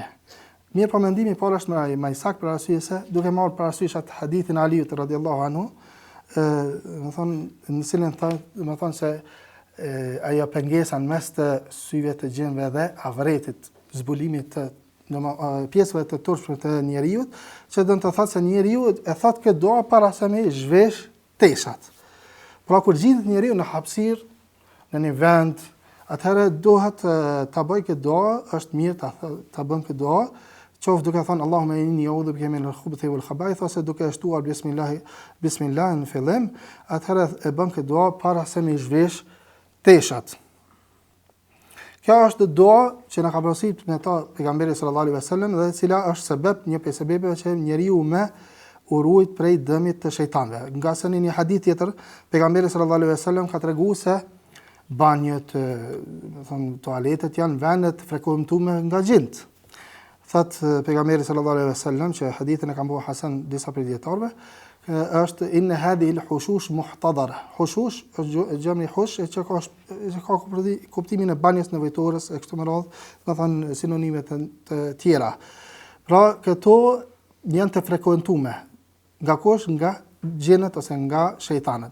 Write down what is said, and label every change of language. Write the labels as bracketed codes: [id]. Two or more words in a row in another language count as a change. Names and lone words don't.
[sq] Mirë po mendimi i parë është më i saktë për arsye se duke marrë parasysh atë hadithin e Aliut [ar] رضي الله عنه, [sq] do thonë në cilën do thonë se ajo pengesa në mes të syve të gjinëve dhe avretit, zbulimit të pjesëve të turpshme të njeriut, që do të thotë se njeriu e thot këtë dua para se me zhvesh teshat. Pra kur gjendet njeriu në hapësirë, në një vend, atëherë duhet ta bëj këtë dua, është mirë ta bën këtë dua, qoftë duke thënë [ar] اللهم إني أعوذ بك من الخبث والخبائث, [sq] ose duke shtuar bismillah në fillim, atëherë e bën këtë dua para se me zhvesh teshat. Kjo është dua që na ka porositur me ta pejgamberi [ar] صلى الله عليه وسلم [sq] dhe e cila është sebeb, një prej sebeve që njeriu me urujt prej dëmit të shejtanëve. Nga se në një hadith tjetër, pejgamberi [ar] صلى الله عليه وسلم [sq] ka treguar se banjët, toaletet janë vende të frekuentuara nga gjinët. Thot pejgamberi [ar] صلى الله عليه وسلم [sq] që hadithin e ka mbajtur Hasan disa prej dietarëve, është [ar] إن هذه الحشوش محتضرة. [sq] Hushush është gjëmi hush që ka kuptimin e banjës nevojtores e kështu me radhë, do të thënë sinonime të tjera. Pra këto janë të frekuentuara nga kush, nga xhenët ose nga shejtanët.